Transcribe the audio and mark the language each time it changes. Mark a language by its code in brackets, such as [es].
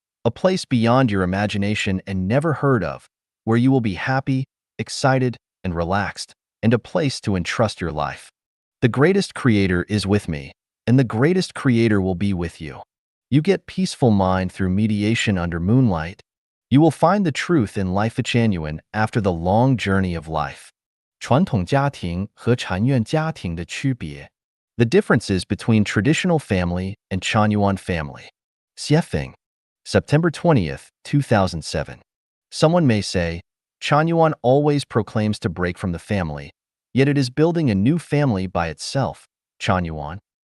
[en] A place beyond your imagination and never heard of, where you will be happy, excited, and relaxed, and a place to entrust your life. The greatest creator is with me, and the greatest creator will be with you. You get peaceful mind through mediation under moonlight. You will find the truth in Lifechanyuan after the long journey of life. [zh] 传统家庭和禅院家庭的区别. [en] The differences between traditional family and Chanyuan family. Xiefeng. September 20th, 2007. Someone may say, Chanyuan always proclaims to break from the family, yet it is building a new family by itself, Chanyuan.